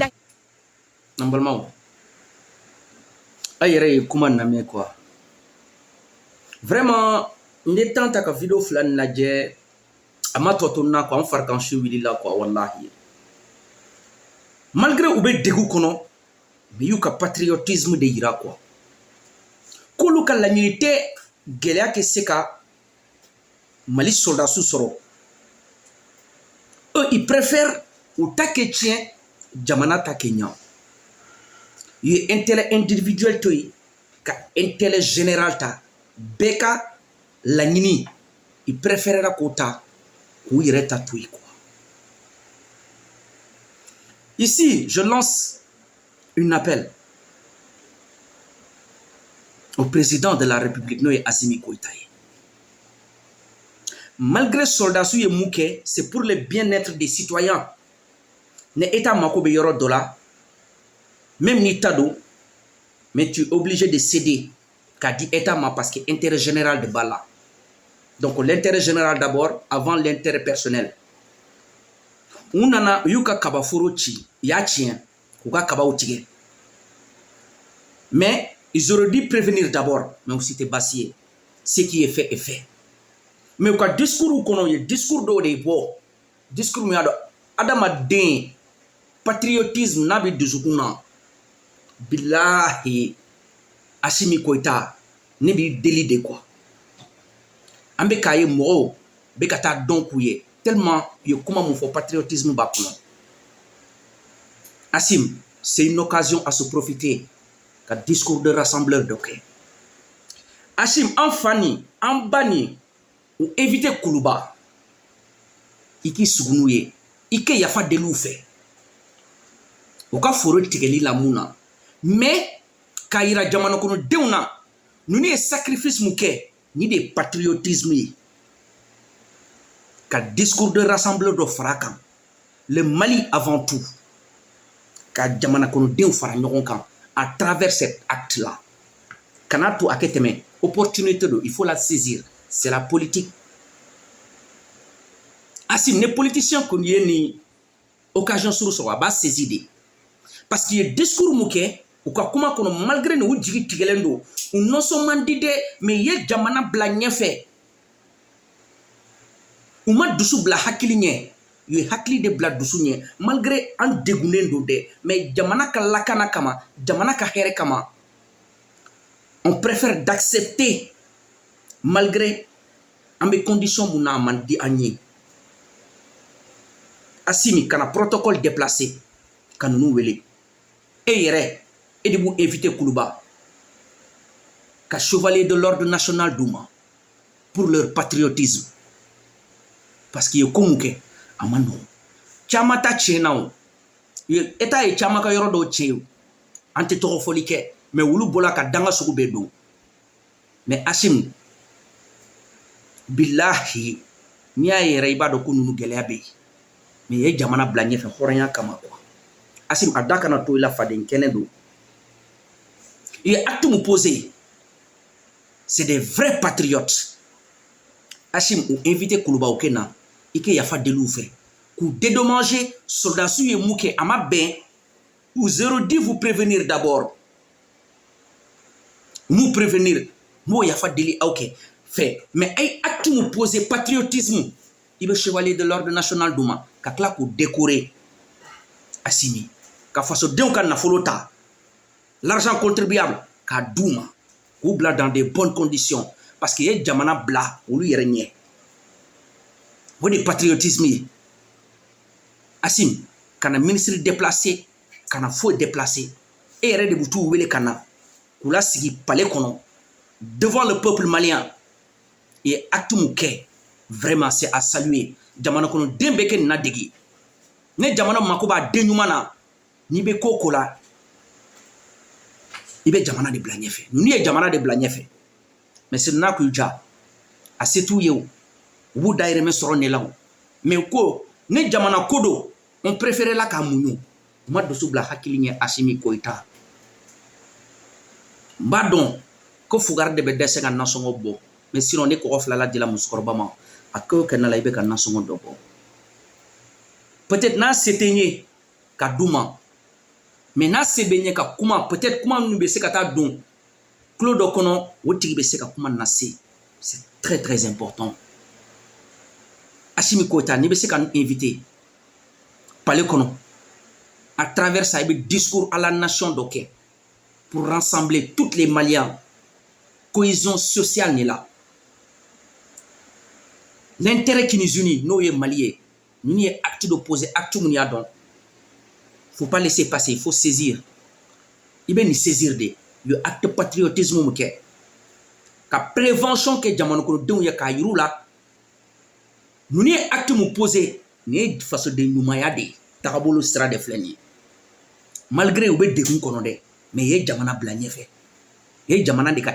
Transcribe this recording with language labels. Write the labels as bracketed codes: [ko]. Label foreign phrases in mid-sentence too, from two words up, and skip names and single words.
[bm] N balimaw a yɛrɛ ye kuma lamɛn [fr] quoi vraiment [bm] n ye temps ta ka video fila nin lajɛ a ma tɔ to n na quoi n farikan si wulila quoi wallahi malgré u bɛ degun kɔnɔ mais y'u ka patriotisme de yira quoi k'olu ka laɲini tɛ gɛlɛya kɛ se ka Mali soldats sɔrɔ [fr] eux ils préfèrent [bm] u ta kɛ tiɲɛ jamana ta kɛ ɲa u ye [fr] intérêt individuel [bm] to yen ka [fr] intérêt général [bm] ta bɛɛ ka laɲini i préférera k'o ta k'u yɛrɛ ta to yen quoi. [fr] Ici je lance un appel au président de la République [bm] n'o ye [fr] Assimi Goïta ye malgré soldats ye [bm] mun kɛ [fr] c'est pour le bien-être des citoyens [bm] ne état mako bɛ yɔrɔ dɔ la même n'i ta don [fr] mais tu es obligé de céder [bm] k'a di état ma [fr] parce que intérêt général [bm] de b'a la [fr] donc l'intérêt général d'abord avant l'intérêt personnel [bm] u nana u y'u ka kabaforo ci u y'a tiɲɛ k'u ka kabaw tigɛ [fr] mais ils auraient dû prévenir d'abord mais aussi [bm] tɛ baasi ye [fr] ce qui est fait est fait [bm] mais u ka discours kɔnɔ u ye discours dɔw de bɔ discours min y'a dɔn adamaden patriotisme n'a bɛ dusukun na bilahi Assimi Goïta ne b'i deli de quoi an bɛ k'a ye mɔgɔw bɛ ka taa dɔn k'u ye tellement u ye kuma mun fɔ patriotisme b'a kɔnɔ Assimi [fr] c'est une occasion à se profiter [bm] ka [fr] discours de rassembleur [bm] dɔ kɛ Assimi an fa nin an ba nin u éviter kuluba i k'i sugu n'u ye i kɛ yafa deliw fɛ u ka foro tigɛli la mun na mais k'a yira jamana kɔnɔdenw na ninnu ye sacrifice mun kɛ ni de ye patriotisme ye ka [fr] discours de rassembleur [bm] dɔ fara kan [fr] le Mali avant tout [bm] ka jamana kɔnɔdenw fara ɲɔgɔn kan à [fr] travers cet acte là [bm] kana to a kɛ tɛmɛ opportunité do [fr] il faut la saisir c'est la politique [bm] Assimi ne politicien kɔni ye ni occasion suru sɔrɔ a b'a saisir de [fr] parce qu'il [bm] ye discours mun kɛ u ka kuma kɔnɔ malgré ni u jigi tigɛlen don u nɔsɔn man di dɛ mais ye jamana bila ɲɛfɛ u ma dusu bila hakili ɲɛ u ye hakili de bila dusu ɲɛ malgré an degunnen don dɛ mais jamana ka lakana kama jamana ka hɛrɛ kama [fr] on préfère d'accepter malgré [bm] an bɛ condition mun na a man di an ye Assimi kana [fr] protocole déplacé [bm] ka ninnu wele e yɛrɛ e de b'u invité Kuluba ka [fr] chevalier de l'ordre national [bm] d'u ma [fr] pour leur patriotisme parce que [bm] ye ko mun kɛ a ma nɔgɔn caman ta tiɲɛna o État ye caman ka yɔrɔ dɔw tiɲɛ o an tɛ tɔgɔ fɔli kɛ mais wulu bɔla ka danga sugu bɛɛ don mais Assimi bilahi n'i y'a yɛrɛ i b'a dɔn ko ninnu gɛlɛya bɛ yen mais ye jamana bila ɲɛfɛ hɔrɔnya kama quoi Assimi a da kana to i la faden kɛnɛ don i ye acte mun posé [fr] c'est des vrais patriotes [bm] Assimi u invité Kulubaw kɛ na i kɛ yafa deli u fɛ k'u dédommager soldats ye mun kɛ a ma bɛn [fr] ou 010 vous prévenir d'abord nous prévenir [bm] m'o yafa deli aw kɛ fɛ mais ay acte mun posé patriotisme i bɛ [fr] chevalier de l'ordre national [bm] d'u ma ka tila k'u décorer Assimi ka fasodenw ka nafolo ta [fr] l'argent contribuable [bm] k'a d'u ma k'u bila [fr] dans des bonnes conditions parce que [bm] ye jamana bila olu yɛrɛ ɲɛ o de patriotisme ye Assimi kana [fr] ministre déplacé [bm] kana foyi déplacé e yɛrɛ de bɛ t'u wele ka na k'u la sigi palais kɔnɔ [fr] devant le peuple malien et [bm] acte mun kɛ [fr] vraiment c'est à saluer [bm] jamana kɔnɔ den bɛ kɛ nin na degi ne jamana mako b'a den ɲuman na n'i bɛ ko ko la i bɛ jamana de bila ɲɛfɛ ninnu ye jamana de bila ɲɛfɛ mais sinna k'u ja a se t'u ye o u b'u dayirimɛ sɔrɔ ne la o mais ko ne jamana ko don [fr] on préféré [bm] la k'a muɲu u ma dusu bila hakili ɲɛ Assimi Goïta n b'a dɔn ko fugari de bɛ dɛsɛ ka nasɔngɔ bɔ mais sinon ne kɔgɔ filala dila musokɔrɔba ma a kɛ o kɛ na la i bɛ ka nasɔngɔ dɔ bɔ peut-être n'a se tɛ n ye ka d'u ma mais n'a se bɛ n ye ka kuma peut-être kuma minnu bɛ se ka taa don tulo dɔ kɔnɔ o tigi bɛ se ka kuma nase [fr] c'est très très important [bm] Assimi Goïta n'i bɛ se ka n invité palais kɔnɔ [fr] à travers ça [bm] i bɛ [fr] discours à la nation [bm] dɔ kɛ [fr] pour rassembler toutes les Maliens cohésion sociale [bm] ni la [fr] l'intérêt qui nous unit [bm] n'o ye Mali ye ninnu ye [fr] acte d'opposé [bm] acte mun y'a dɔn [fr] faut pas laisser passer il faut saisir [bm] i bɛ nin saisir de ye [fr] acte patriotisme [bm] mun kɛ ka prévention kɛ jamana kɔnɔdenw ye k'a yir'u la ninnu ye acte mun posé nin ye fasoden ɲumanya de ye tagabolo sira de filɛ nin ye malgré u bɛ degun kɔnɔ dɛ mais ye jamana bila ɲɛfɛ ye jamana de